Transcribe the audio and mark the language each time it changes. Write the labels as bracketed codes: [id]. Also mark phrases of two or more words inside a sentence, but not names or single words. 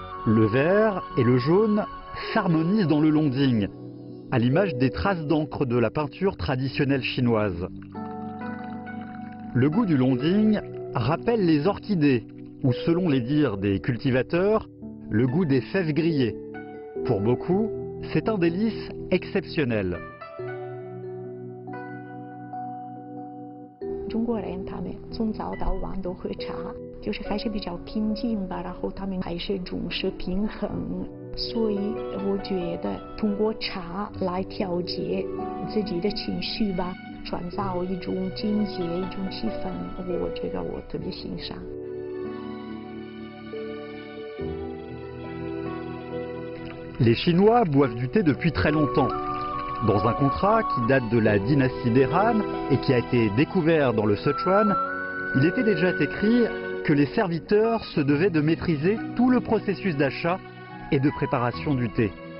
[fr] le vert et le jaune s'harmonisent dans le Longding, à l'image des traces d'encre de la peinture traditionnelle chinoise. Le goût du Longding rappelle les orchidées, ou selon les dires des cultivateurs, le goût des fèves grillées. Pour beaucoup, c'est un délice exceptionnel. [zh] 中国人他们从早到晚都喝茶，就是还是比较平静吧，然后他们还是重视平衡，所以我觉得通过茶来调节自己的情绪吧，创造一种境界、一种气氛，我觉得我特别欣赏。 [fr] Les Chinois boivent du thé depuis très longtemps. Dans un contrat qui date de la dynastie des Han et qui a été découvert dans le Sichuan, il était déjà écrit que les serviteurs se devaient de maîtriser tout le processus d'achat et de préparation du thé.